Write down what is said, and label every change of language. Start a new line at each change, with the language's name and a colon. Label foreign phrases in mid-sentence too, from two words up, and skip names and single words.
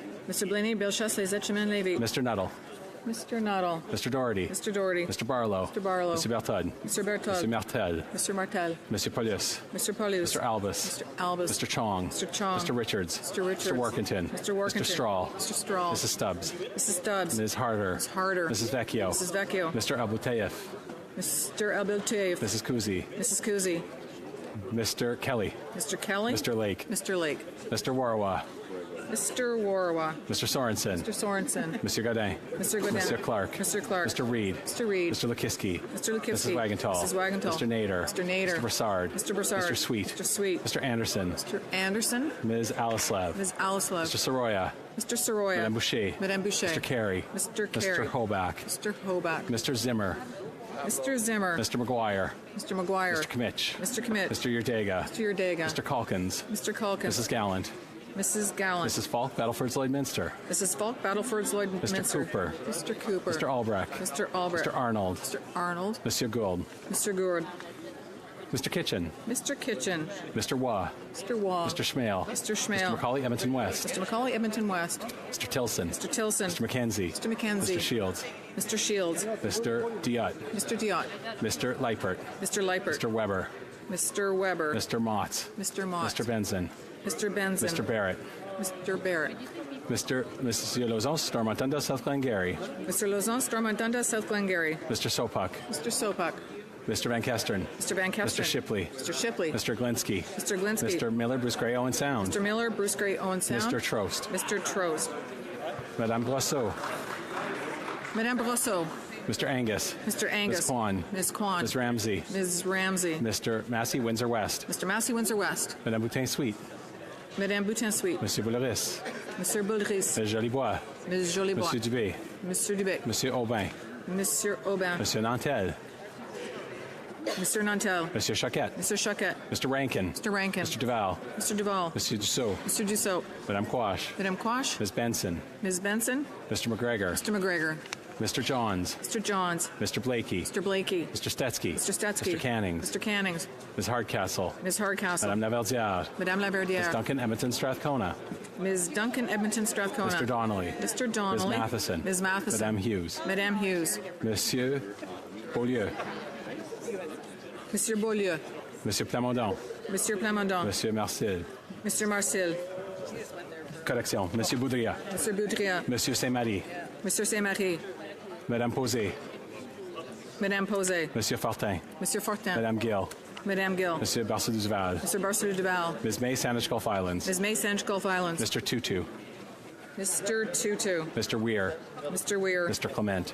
English: Mr. Blaney, Bellechasse, Les Etchemins-Lévis. Mr. Nuttall. Mr. Nuttall. Mr. Doherty. Mr. Doherty. Mr. Barlow. Mr. Barlow. Mr. Berthoud. Mr. Berthoud. Mr. Martel. Mr. Martel. Monsieur Paulus. Mr. Paulus. Mr. Albus. Mr. Albus. Mr. Chong. Mr. Chong. Mr. Richards. Mr. Richards. Mr. Workington. Mr. Workington. Mr. Strahl. Mr. Strahl. Mrs. Stubbs. Mrs. Stubbs. Ms. Harder. Ms. Harder. Mrs. Vecchio. Mrs. Vecchio. Mr. Abouteyev. Mr. Abeltayev. Mrs. Kuzi. Mrs. Kuzi. Mr. Kelly. Mr. Kelly. Mr. Lake. Mr. Lake. Mr. Warwa. Mr. Warwa. Mr. Sorensen. Mr. Sorensen. Monsieur Godin. Mr. Godin. Mr. Clark. Mr. Clark. Mr. Reed. Mr. Reed. Mr. Lukiski. Mr. Lukiski. Mrs. Wagenthal. Mrs. Wagenthal. Mr. Nader. Mr. Nader. Mr. Broussard. Mr. Broussard. Mr. Sweet. Mr. Sweet. Mr. Anderson. Mr. Anderson. Ms. Alislev. Ms. Alislev. Mr. Soroya. Mr. Soroya. Madame Boucher. Madame Boucher. Mr. Carey. Mr. Carey. Mr. Hoback. Mr. Hoback. Mr. Zimmer. Mr. Zimmer. Mr. McGuire. Mr. McGuire. Mr. Kmitch. Mr. Kmitch. Mr. Yurdega. Mr. Yurdega. Mr. Calkins. Mr. Calkins. Mrs. Gallant. Mrs. Gallant. Mrs. Falk, Battleford's Lloydminster. Mrs. Falk, Battleford's Lloydminster. Mr. Cooper. Mr. Cooper. Mr. Albrecht. Mr. Albrecht. Mr. Arnold. Mr. Arnold. Monsieur Gould. Mr. Gourd. Mr. Kitchen. Mr. Kitchen. Mr. Waugh. Mr. Waugh. Mr. Schmale. Mr. Schmale. Mr. Macaulay, Edmonton West. Mr. Macaulay, Edmonton West. Mr. Tilson. Mr. Tilson. Mr. McKenzie. Mr. McKenzie. Mr. Shields. Mr. Shields. Mr. Diot. Mr. Diot. Mr. Leipert. Mr. Leipert. Mr. Weber. Mr. Weber. Mr. Motts. Mr. Mott. Mr. Benson. Mr. Benson. Mr. Barrett. Mr. Barrett. Monsieur Lauzon, Stormontunda, South Glengarry. Mr. Lauzon, Stormontunda, South Glengarry. Mr. Sopak. Mr. Sopak. Mr. Van Kesteren. Mr. Van Kesteren. Mr. Shipley. Mr. Shipley. Mr. Glinsky. Mr. Glinsky. Mr. Miller, Bruce Gray, Owen Sound. Mr. Miller, Bruce Gray, Owen Sound. Mr. Trost. Mr. Trost. Madame Brosseau. Madame Brosseau. Mr. Angus. Mr. Angus. Ms. Kwan. Ms. Kwan. Ms. Ramsey. Ms. Ramsey. Mr. Massey, Windsor West. Mr. Massey, Windsor West. Madame Boutin Sweet. Madame Boutin Sweet. Monsieur Bouleris. Monsieur Boulris. Ms. Jolibois. Ms. Jolibois. Monsieur Dubé. Monsieur Dubé. Monsieur Aubin. Monsieur Aubin. Monsieur Nantel. Mr. Nantel. Monsieur Choquette. Mr. Choquette. Mr. Rankin. Mr. Rankin. Mr. Duval. Mr. Duval. Monsieur Dussault. Mr. Dussault. Madame Quash. Madame Quash. Ms. Benson. Ms. Benson. Mr. McGregor. Mr. McGregor. Mr. Johns. Mr. Johns. Mr. Blakey. Mr. Blakey. Mr. Stetsky. Mr. Stetsky. Mr. Cannings. Mr. Cannings. Ms. Hardcastle. Ms. Hardcastle. Madame Laverdière. Madame Laverdière. Ms. Duncan, Edmonton, Strathcona. Ms. Duncan, Edmonton, Strathcona. Mr. Donnelly. Mr. Donnelly. Ms. Matheson. Ms. Matheson. Madame Hughes. Madame Hughes. Monsieur Beaulieu. Monsieur Beaulieu. Monsieur Plamondon. Monsieur Plamondon. Monsieur Marcel. Monsieur Marcel. Correction. Monsieur Boudria. Monsieur Boudria. Monsieur Saint-Marie. Monsieur Saint-Marie. Madame Posé. Madame Posé. Monsieur Fortin. Monsieur Fortin. Madame Gill. Madame Gill. Monsieur Barceau-Duval. Mr. Barceau-Duval. Ms. May, Sandwich Gulf Islands. Ms. May, Sandwich Gulf Islands. Mr. Tutu. Mr. Tutu. Mr. Weir. Mr. Weir. Mr. Clement.